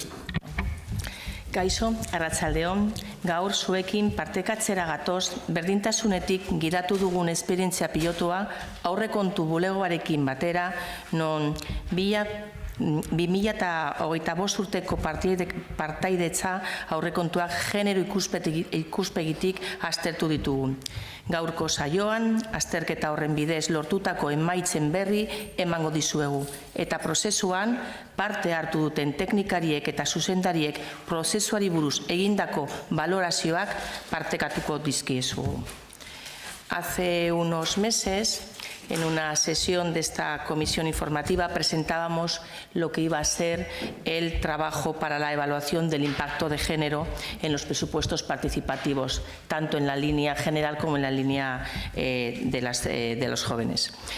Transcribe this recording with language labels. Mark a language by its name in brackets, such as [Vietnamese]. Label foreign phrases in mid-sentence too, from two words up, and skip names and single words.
[Basque] Kaixo, arratsaldeon, gaur zuekin partekatzera gatoz berdintasunetik gidatu dugun esperientzia pilotoa aurrekontu bulegoarekin batera, non 2025 urteko partaidetza aurrekontuak genero ikuspegitik aztertu ditugu. Gaurko saioan, azterketa horren bidez lortutako emaitzen berri emango dizuegu. Eta prozesuan, parte hartu duten teknikariek eta zuzendariek prozesuari buruz egindako valorazioak partekatuko dizkiezugu. [Spanish] Hace unos meses, en una sesión de esta comisión informativa, presentábamos lo que iba a ser el trabajo para la evaluación del impacto de género en los presupuestos participativos, tanto en la línea general como en la línea de los jóvenes.